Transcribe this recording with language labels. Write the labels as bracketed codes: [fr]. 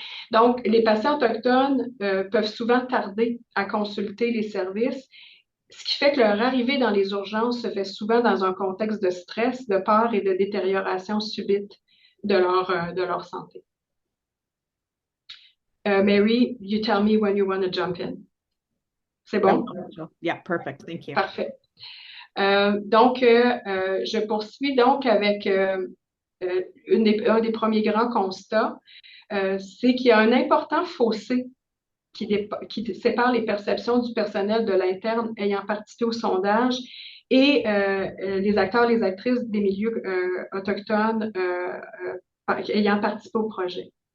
[fr] Donc, les patients autochtones peuvent souvent tarder à consulter les services, ce qui fait que leur arrivée dans les urgences se fait souvent dans un contexte de stress, de peur et de détérioration subite de leur santé. [en] Mary, you tell me when you want to jump in. [fr] C'est bon? [en] Yeah, perfect. Thank you. [fr] Parfait. Donc, je poursuis donc avec un des premiers grands constats, c'est qu'il y a un important fossé qui sépare les perceptions du personnel de l'interne ayant participé au sondage et les acteurs, les actrices des milieux autochtones ayant participé au projet.